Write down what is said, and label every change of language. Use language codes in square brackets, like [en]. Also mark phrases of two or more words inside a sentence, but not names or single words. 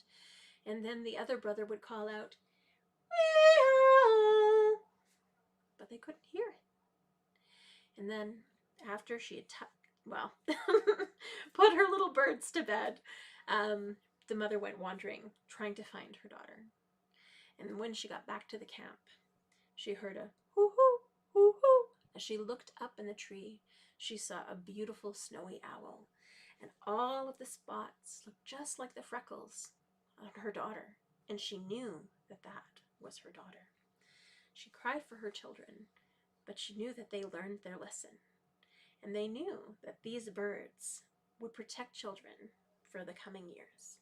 [en] And then the other brother would call out, Wee-haw, but they couldn't hear it. And then after she had put her little birds to bed, the mother went wandering, trying to find her daughter. And when she got back to the camp, she heard a hoo-hoo, hoo-hoo. As she looked up in the tree, she saw a beautiful snowy owl, and all of the spots looked just like the freckles on her daughter, and she knew that that was her daughter. She cried for her children, but she knew that they learned their lesson, and they knew that these birds would protect children for the coming years.